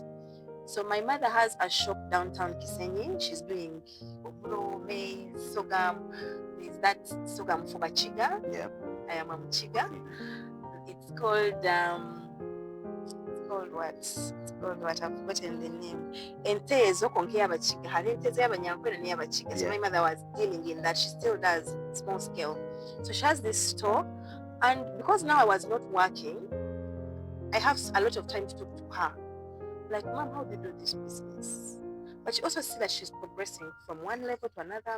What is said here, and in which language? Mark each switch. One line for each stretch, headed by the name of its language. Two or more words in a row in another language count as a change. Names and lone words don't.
English: So my mother has a shop downtown Kisenyi. She's doing obro, maize, sorghum. There's that sorghum for Bachiga. Yeah. I am a Mchiga. It's called called what? It's called what? I've forgotten the name.
Nyankole: Ente ezo konke y'abachiga. Hari ente z'abanyankole n'iy'abachiga.
English: So my mother was dealing in that. She still does small scale. So she has this store, and because now I was not working, I have a lot of time to talk to her. Like, Mom, how do you do this business? But you also see that she's progressing from one level to another.